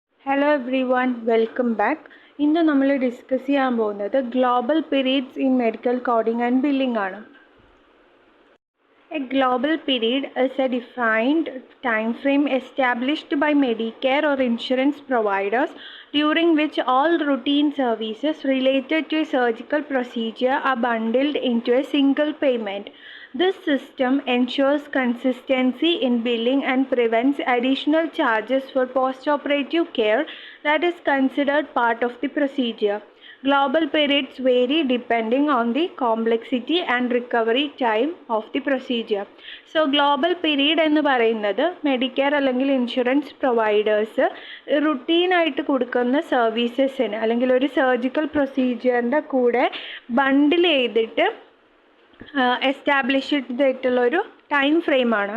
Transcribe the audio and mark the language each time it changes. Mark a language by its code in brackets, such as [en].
[en] Hello everyone, welcome back. [ml] ഇന്ന് നമ്മൾ discuss ചെയ്യാൻ പോകുന്നത് [en] global periods in medical coding and billing [ml] ആണ്. [en] A global period is a defined time frame established by Medicare or insurance providers during which all routine services related to a surgical procedure are bundled into a single payment. This system ensures consistency in billing and prevents additional charges for post-operative care that is considered part of the procedure. Global periods vary depending on the complexity and recovery time of the procedure. [ml] So global period എന്ന് പറയുന്നത് Medicare അല്ലെങ്കിൽ insurance providers റുട്ടീനായിട്ട് കൊടുക്കുന്ന സർവീസസിന് അല്ലെങ്കിൽ ഒരു surgical പ്രൊസീജിയറിൻ്റെ കൂടെ ബണ്ടിൽ ചെയ്തിട്ട് establish ചെയ്തിട്ടുള്ളൊരു time ഫ്രെയിമാണ്.